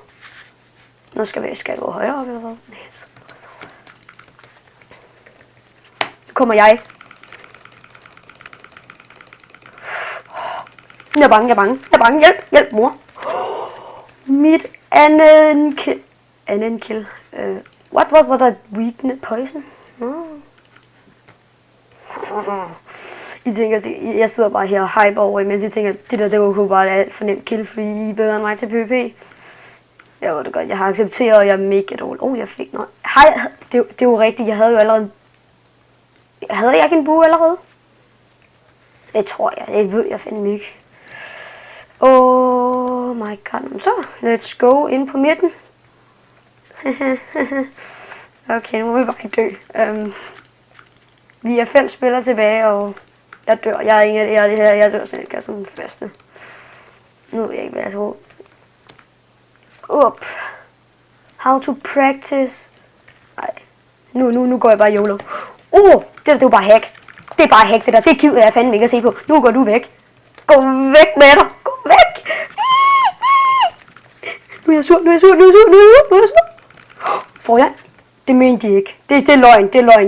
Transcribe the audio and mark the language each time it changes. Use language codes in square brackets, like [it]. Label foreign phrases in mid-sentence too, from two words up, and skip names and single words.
[da] Nu skal jeg gå højere op, eller hvad? Nu kommer jeg. Jeg er bange. Hjælp, mor. Mit anden kill. [en] What was that weakness? Poison? [da] I tænker, jeg sidder bare her og hyper over, mens I tænker, det var jo bare alt for nemt kill, fordi I er bedre end mig til PvP. Jeg ved det godt, jeg har accepteret, jeg er mega dårlig. Jeg fik noget. Det er jo rigtigt, jeg havde jo allerede... Havde jeg ikke en bue allerede? Det tror jeg, det ved jeg fandme ikke. [en] Oh my god, så let's go [da] ind på midten. Okay, nu må vi bare dø. Vi er 5 spillere tilbage, og jeg dør. Jeg dør selv, jeg som den første. Nu ved jeg ikke, hvad jeg tror. [en] How to practice. [da] Nej. Nu går jeg bare YOLO. Det er jo bare hack. Det er bare hack, det der. Det gider jeg fandme ikke at se på. Nu går du væk. Gå væk med dig. Gå væk. Nu er jeg sur. Får jeg? Det mente de ikke. Det er løgn.